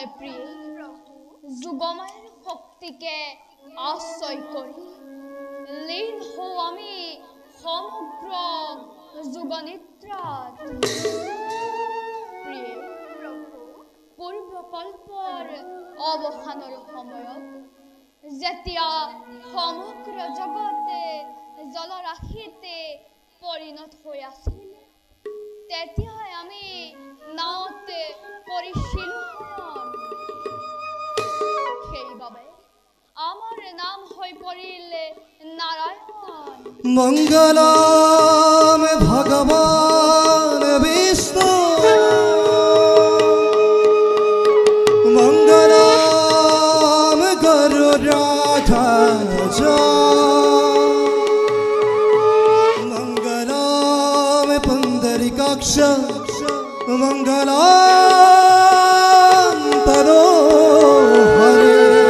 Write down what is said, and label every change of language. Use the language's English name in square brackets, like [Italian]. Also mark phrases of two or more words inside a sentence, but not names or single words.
[Assamese] প্রিয় প্রভু যুগমায়ার শক্তিকে আশ্রয় করি লীন হও আমি সমগ্র যুগনিদ্রাত প্রিয় প্রভু পূর্বকল্পৰ অৱসানৰ সময়ত যেতিয়া সমগ্ৰ জগতে জলৰাশিতে পৰিণত হৈ আছিল তেতিয়াই আমি নাওতে পৰিছিলোঁ সেইবাবে আমাৰ নাম হৈ পৰিলে নাৰায়ণ [Sanskrit] মঙ্গলম ভগবান বিষ্ণু মঙ্গলম গরুড়ধ্বজ মঙ্গলম পুণ্ডরীকাক্ষ মঙ্গলম তনোহরি